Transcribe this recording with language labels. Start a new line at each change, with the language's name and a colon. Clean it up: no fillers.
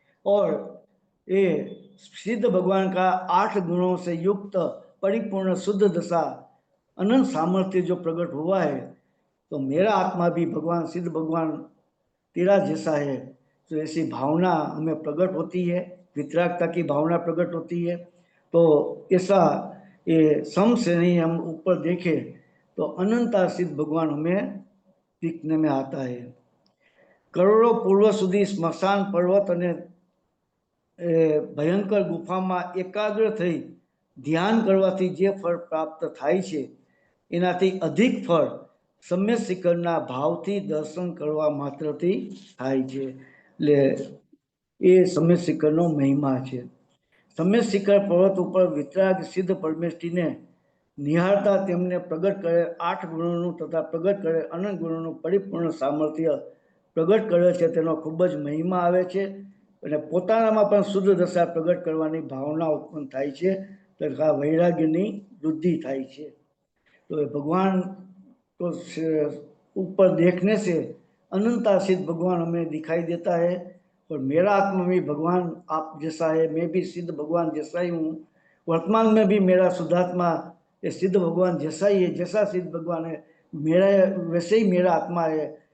Hindi: और ये सिद्ध भगवान का 8 गुणों से युक्त परिपूर्ण शुद्ध दशा अनंत सामर्थ्य जो प्रकट हुआ है, तो मेरा आत्मा भी भगवान सिद्ध भगवान तेरा जैसा है, तो ऐसी भावना हमें प्रकट होती है, वितरागता की भावना प्रकट होती है। तो ऐसा ये सम श्रेणी हम ऊपर देखें तो अनंता सिद्ध भगवान हमें दिखने में आता है।
Gujarati: करोड़ों पूर्व सुधी स्मशान पर्वत અને ભયંકર ગુફામાં એકાગ્ર થઈ ધ્યાન કરવાથી જે ફળ પ્રાપ્ત થાય છે એનાથી અધિક ફળ सम्यक शिखરના ભાવથી દર્શન કરવા માત્રથી થાય છે। એટલે એ सम्यक शिखરનો મહિમા છે। सम्यक शिखर पर्वत ઉપર વિતરાગ સિદ્ધ પરમેષ્ઠીને નિહાળતા તેમને પ્રગટ કરે 8 ગુણોનું તથા પ્રગટ કરે અનંત ગુણોનું પરિપૂર્ણ સામર્થ્ય પ્રગટ કરે છે, તેનો ખૂબ જ મહિમા આવે છે અને પોતાનામાં પણ શુદ્ધ દશા પ્રગટ કરવાની ભાવના ઉત્પન્ન થાય છે તથા વૈરાગ્યની વૃદ્ધિ થાય છે।
Hindi: तो भगवान तो ऊपर देखने से अनंता सिद्ध भगवान हमें दिखाई देता है और मेरा आत्मा भी भगवान आप जैसा है, मैं भी सिद्ध भगवान जैसा ही हूँ। वर्तमान में भी मेरा शुद्धात्मा ये सिद्ध भगवान जैसा ही है, जैसा सिद्ध भगवान है मेरा वैसे ही मेरा आत्मा है।